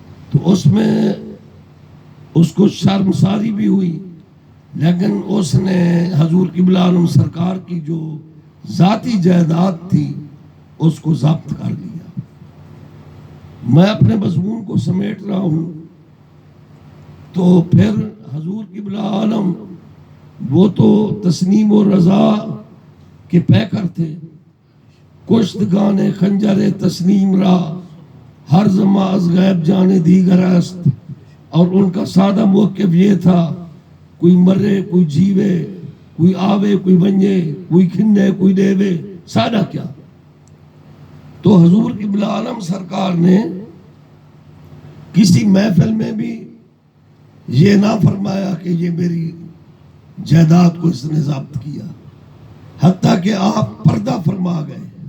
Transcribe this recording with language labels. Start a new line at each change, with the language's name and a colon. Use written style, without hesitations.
Urdu: تو اس میں اس کو شرمساری بھی ہوئی، لیکن اس نے حضور قبلہ عالم سرکار کی جو ذاتی جائیداد تھی اس کو ضبط کر لیا. میں اپنے مضمون کو سمیٹ رہا ہوں. تو پھر حضور قبلہ عالم وہ تو تسنیم و رضا کے پیکر تھے.
Persian: کشتگان خنجر تسنیم را ہر زمان از غیب جانے دیگر است.
Urdu: اور ان کا سادہ موقف یہ تھا
Saraiki: کوئی مرے کوئی جیوے، کوئی آوے کوئی ونجے، کوئی کھنے کوئی دیوے،
Urdu: سادہ کیا. تو حضور قبلہ عالم سرکار نے کسی محفل میں بھی یہ نہ فرمایا کہ یہ میری جائیداد کو اس نے ضبط کیا، حتیٰ کہ آپ پردہ فرما گئے.